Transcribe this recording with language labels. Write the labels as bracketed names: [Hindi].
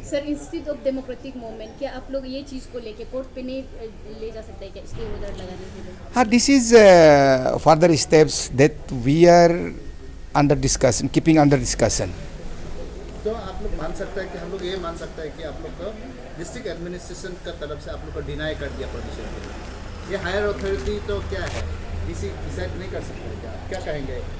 [Hindi] Sir, institute of democratic movement, क्या आप लोग ये चीज़ को लेके कोर्ट पे नहीं ले जा सकते क्या इसके उधर लगाने के लिए? हाँ, [English] this is further steps that we are under discussion, keeping under discussion. [Hindi] तो आप लोग मान सकते हैं कि हम लोग ये मान सकते हैं कि आप लोग को डिस्ट्रिक्ट एडमिनिस्ट्रेशन का तरफ से आप लोग को डिनाई कर दिया परमिशन के लिए। ये हायर अथॉरिटी तो क्या है, डीसी डिसाइड नहीं कर सकते क्या कहेंगे?